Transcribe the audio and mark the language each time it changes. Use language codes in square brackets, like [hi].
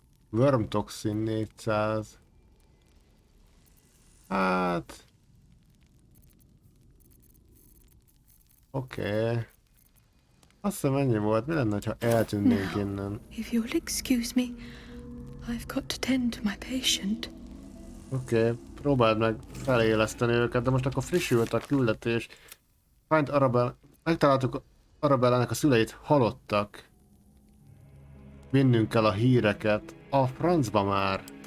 [en] Worm toxin 400. [hu] Hát... Oké. Azt hiszem ennyi volt, mi lenne, ha eltűnnénk innen? [en] If you'll excuse me, I've got to tend to my patient. [hu] Oké, próbáld meg feléleszteni őket, de most akkor frissült a küldetés. [en] Find Arabella... [hu] Megtaláltuk Arabellának a szüleit halottak. Vinnünk kell a híreket. A francba már.